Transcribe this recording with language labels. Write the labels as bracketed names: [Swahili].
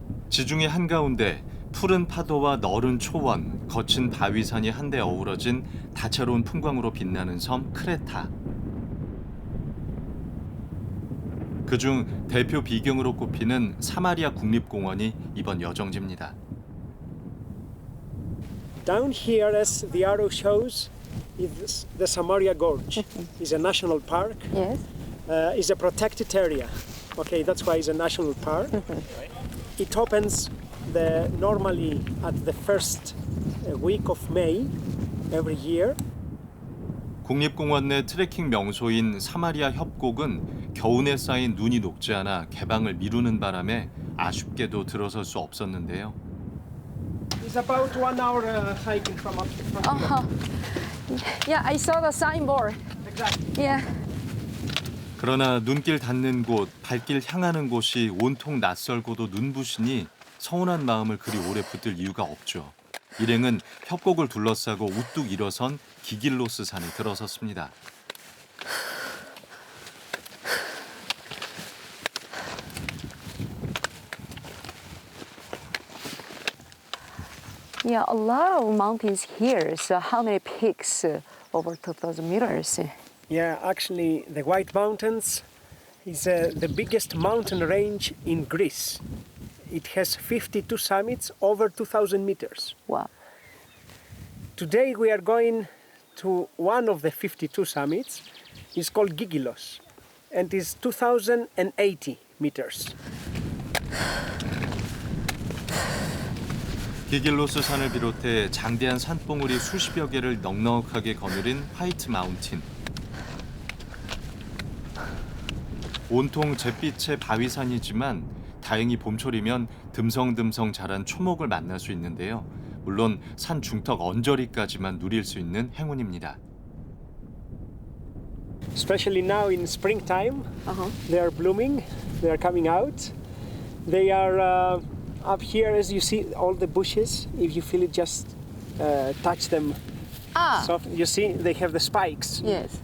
[Korean] 지중해 한가운데 푸른 파도와 너른 초원, 거친 바위산이 한데 어우러진 다채로운 풍광으로 빛나는 섬 크레타. 그 그중 대표 비경으로 꼽히는 사마리아 국립공원이 이번 여정지입니다. [English] Down here, as the arrow shows, is the Samaria Gorge. It's a national park. Yes. It's a protected area. Okay, that's why it's a national park. It opens normally at the first week of May every year. [Korean] 국립공원 내 트레킹 명소인 사마리아 협곡은 겨우내 쌓인 눈이 녹지 않아 개방을 미루는 바람에 아쉽게도 들어설 수 없었는데요. [English] It's about 1 hour hiking from here. Yeah, I saw the signboard. Exactly. Yeah. [Korean] 그러나 눈길 닿는 곳, 발길 향하는 곳이 온통 낯설고도 눈부시니 서운한 마음을 그리 오래 붙들 이유가 없죠. 일행은 협곡을 둘러싸고 우뚝 일어선 기길로스 산에 들어섰습니다. [English] Yeah, a lot of mountains here. So how many peaks? Over 2,000 meters. Yeah, actually, the White Mountains is the biggest mountain range in Greece. It has 52 summits over 2,000 meters. Wow. Today we are going to one of the 52 summits. It's called Gigilos and is 2,080 meters. [Korean] 기길로스 산을 비롯해 장대한 산봉우리 수십여 개를 넉넉하게 거느린 화이트 마운틴. 온통 잿빛의 바위산이지만 다행히 봄철이면 듬성듬성 자란 초목을 만날 수 있는데요. 물론 산 중턱 언저리까지만 누릴 수 있는 행운입니다. [English] Especially now in springtime, they are blooming, they are coming out. They are up here, as you see, all the bushes. If you feel it, just touch them. So you see, they have the spikes. Yes.